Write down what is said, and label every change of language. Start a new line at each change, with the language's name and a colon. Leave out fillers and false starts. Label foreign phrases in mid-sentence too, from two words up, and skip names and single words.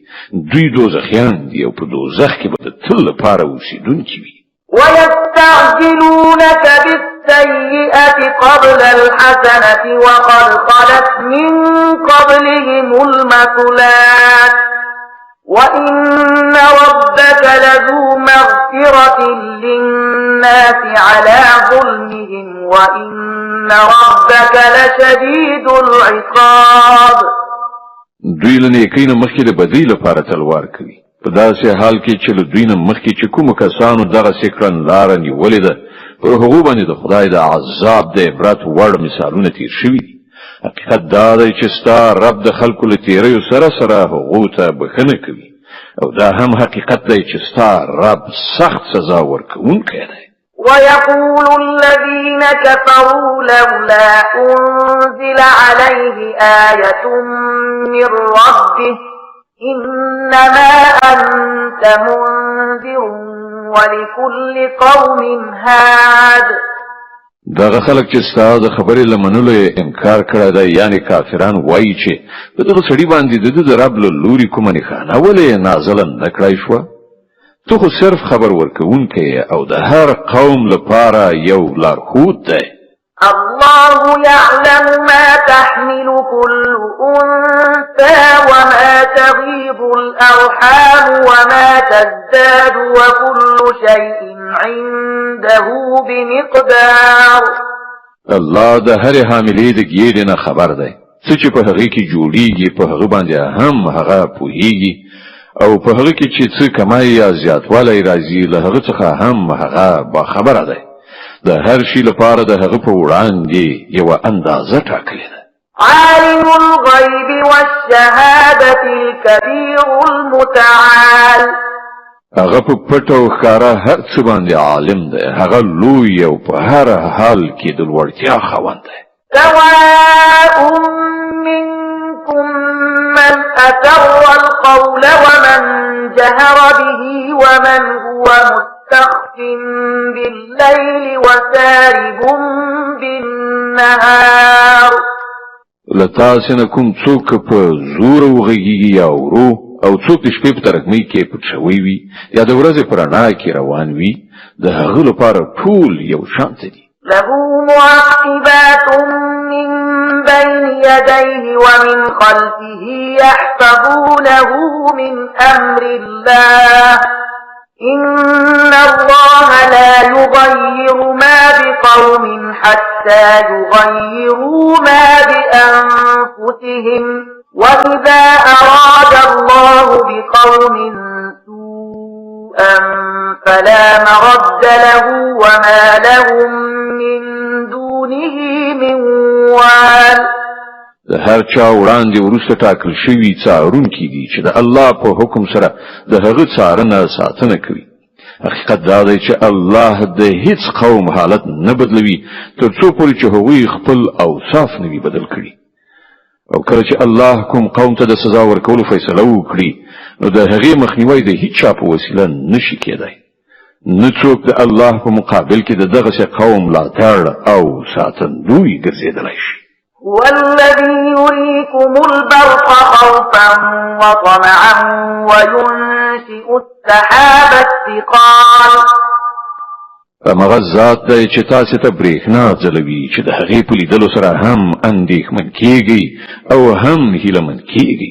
Pashto: دوی دوزخیان دي او په دوزخ کې به د تل لپاره اوسېدونکي وي.
Arabic: ويستعجلونك بالسيئة بالسيئة قبل الحسنة وقد خلت من قبلهم المثلات وإن ربك لذو مغفرة للناس على ظلمهم وإن ربك لشديد العقاب.
Pashto: دوی له نیکۍ نه مخکې د بدۍ لپاره تلوار کوي، په داسې حال کې چې له دوی نه مخکې چې کومو کسانو دغسې کړنلاره نیولې ده، پر هغو باندې د خدای د عذاب د عبرت وړ مثالونه تیر شوي دي. حقیقت دا دی چې ستا رب د خلکو له تیریو سره سره هغو ته بښنه کوي، او دا هم حقیقت دی چې ستا رب سخت سزا ورکوونکی دی.
Arabic: ويقول الذين كفروا لولا أنزل عليه آية من ربه إنما أنت منذر ولكل قوم هاد.
Pashto: دغه خلک چې ستا د خبرې له منلو انکار کړی دی، یعنی کافران وایي چې په دغه سړي باندې د رب له لوري کومه نښانه ولې نازله نه کړای شوه؟ تو خو صرف خبر ورکوونکی او د هر قوم لپاره یو لارښود دی.
Arabic: الله يعلم ما تحمل كل أنثى وما تغيض الأرحام وما تزداد وكل شيء عنده بمقدار.
Pashto: الله د هر حاملې د ګیډې نه خبر دی، څه چې په هغې کې جوړیږي په هغه باندې هم هغه پوهیږي، او په هغه کې چې څه کمای یا زیاتوالی راځي له هغه څخه هم هغه باخبره دی. د هر شي لپاره د هغه په وړاندې یوه اندازه ټاکلې ده.
Arabic: عالم الغیب والشهادة الكبیر المتعال.
Pashto: هغه په پټ او ښکاره هر څه باندې عالم دی، هغه لوی او په هر حال کې د لوړتیا خاوند دی.
Arabic: سواء منكم من أسر القول ومن جهر به ومن هو مستخف بالليل وسارب بالنهار.
Pashto: لتاسې نه کوم څوک په زور وغږیږي یا ورو، او څوک د شپې په ترږمۍ کې پټ شوی وي یا د ورځې په رڼا کې روان وي، د هغه لپاره ټول یو شان دي.
Arabic: له معقبات من بين يديه ومن خلفه يحفظونه من أمر الله إن الله لا يغير ما بقوم حتى يغيروا ما بأنفسهم وإذا أراد الله بقوم سوءا فلا مرد له وما لهم من دونه من وال.
Pashto: د هر چا وړاندې وروسته ټاکل شوي څارونکي دي چې د الله په حکم سره د هغه څارنه ساتنه کوي. حقیقت دا دی چې الله د هیڅ قوم حالت نه بدلوي تر څو پورې چې هغوی خپل اوصاف نه وي بدل کړي، او کله چې الله کوم قوم ته د سزا ورکولو فیصله وکړي نو د هغې مخنیوی د هیڅ چا په وسیله نشي کېدی. نه څوک د الله په مقابل کې د دغسې قوم ملاتړ او ساتندوی ګرځېدلی شي.
Arabic: هو الذي يريكم البرق خوفا وطمعا وينشئ السحاب الثقال.
Pashto: همغه ذات دی چې تاسې ته برېښنا ځلوي چې د هغې په لیدلو سره هم اندېښمن کېږئ او هم هیلهمن کېږئ.